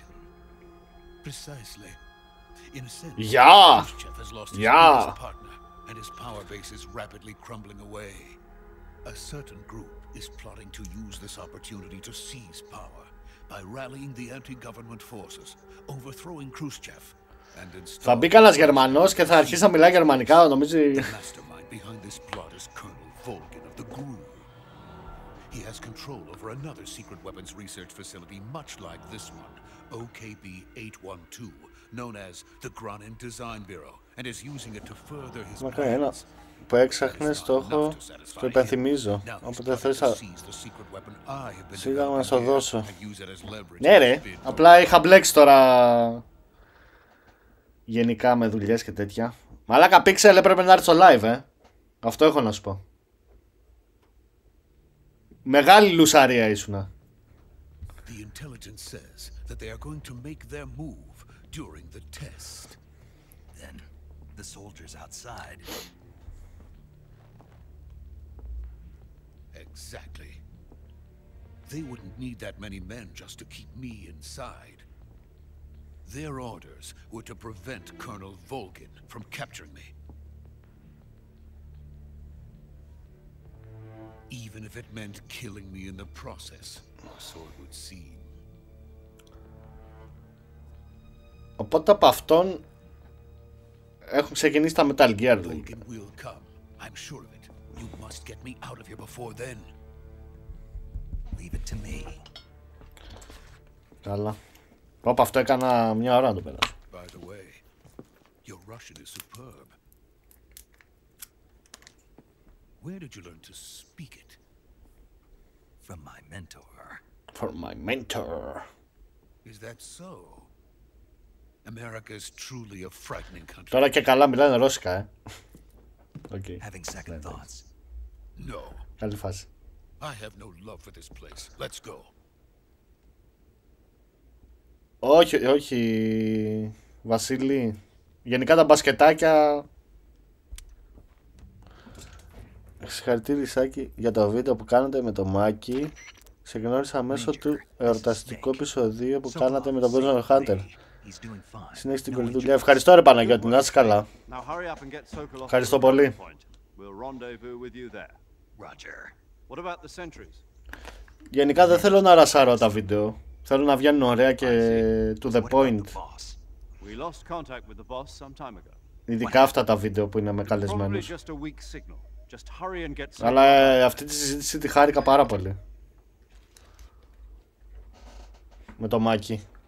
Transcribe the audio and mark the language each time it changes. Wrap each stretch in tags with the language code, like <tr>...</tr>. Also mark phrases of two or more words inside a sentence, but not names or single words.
<en>Precisely. In a sense, Yeah. Khrushchev has lost his Yeah. biggest partner, and his power base is rapidly crumbling away. A certain group is plotting to use this opportunity to seize power by rallying the anti-government forces, overthrowing Khrushchev, and</en> <el>Θα μπει κανένας Γερμανός και θα αρχίσει να μιλάει γερμανικά, νομίζει.</el> <en>The mastermind behind this plot is Colonel Volgin of the Gru. He has control over another secret weapons research facility much like this one, OKB-812, known as the Granin Design Bureau, and is using it to further his plans.</en> <el>Που έξαχνες το έχω, το υπενθυμίζω. Όποτε θες θα... Σίγουρα να σου δώσω. Ναι ρε, απλά είχα μπλέξει τώρα γενικά με δουλειές και τέτοια. Μαλάκα Pixel έπρεπε να έρθει στο live, Αυτό έχω να σου πω. Μεγάλη λουσαρία ήσουνα.</el> <en>The intelligence says that they are going to make their move during the test. Then the soldiers outside. Exactly. They wouldn't need that many men just to keep me inside. Their orders were to prevent Colonel Volgin from capturing me. Even if it meant killing me in the process, so it would seem.</en> <el>Οπότε από αυτόν έχουν ξεκινήσει τα Metal Gear.</el> <en>Volgin will come. I'm sure of it. You must get me out of here before then. Leave it to me.</en> <el>Καλά. Όπα, αυτό έκανα μια ώρα να το περάσω.</el> <en>By the way, your Russian is superb. Where did you learn to speak it? From my mentor. For my mentor. Is that so? America is truly a frightening country.</en> <el>Τώρα και καλά μιλάνε ρώσικα,</el> <en>Okay. Having second thoughts. No.</en> <el>Καλή φάση.</el> <en>I have no love for this place. Let's go.</en> <el>Όχι, όχι, Βασίλη. Γενικά τα μπασκετάκια. Συγχαρητήρια Σάκη για το βίντεο που κάνατε με το Μάκη. Σε γνώρισα μέσω του εορταστικού επεισοδίου που κάνατε με τον Benton Hunter. Συνέχισε την καλή δουλειά. Ευχαριστώ ρε Παναγιώτη, να είσαι καλά. Ευχαριστώ πολύ. Γενικά δεν θέλω να ρασάρω τα βίντεο. Θέλω να βγαίνουν ωραία και</el> <en>to the point.</en> <el>Ειδικά αυτά τα βίντεο που είναι με καλεσμένους. Αλλά αυτή τη συζήτηση τη χάρηκα πάρα πολύ. Με το Μάκη.</el>